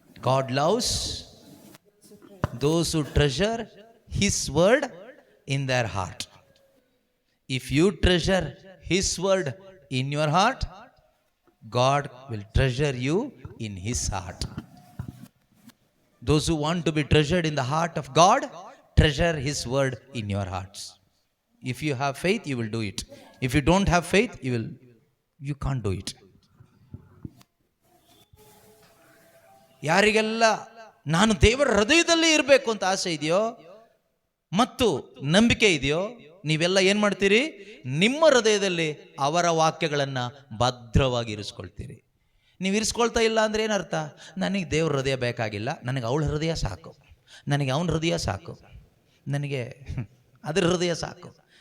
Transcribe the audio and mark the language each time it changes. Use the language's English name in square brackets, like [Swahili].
[English] God loves those who treasure his word in their heart. If you treasure his word in your heart, God will treasure you in his heart. Those who want to be treasured in the heart of God, treasure his word in your hearts. If you have faith, you will do it. If you don't have faith, you can't do it. [Kannada] ಯಾರಿಗೆಲ್ಲ ನಾನು ದೇವರ ಹೃದಯದಲ್ಲಿ ಇರಬೇಕು ಅಂತ ಆಸೆ ಇದೆಯೋ ಮತ್ತು ನಂಬಿಕೆ ಇದೆಯೋ, ನೀವೆಲ್ಲ ಏನು ಮಾಡ್ತೀರಿ? ನಿಮ್ಮ ಹೃದಯದಲ್ಲಿ ಅವರ ವಾಕ್ಯಗಳನ್ನು ಭದ್ರವಾಗಿ ಇರಿಸ್ಕೊಳ್ತೀರಿ. ನೀವು ಇರಿಸ್ಕೊಳ್ತಾ ಇಲ್ಲ ಅಂದರೆ ಏನರ್ಥ? ನನಗೆ ದೇವ್ರ ಹೃದಯ ಬೇಕಾಗಿಲ್ಲ, ನನಗೆ ಅವಳ ಹೃದಯ ಸಾಕು, ನನಗೆ ಅವನ ಹೃದಯ ಸಾಕು, ನನಗೆ ಅದ್ರ ಹೃದಯ ಸಾಕು.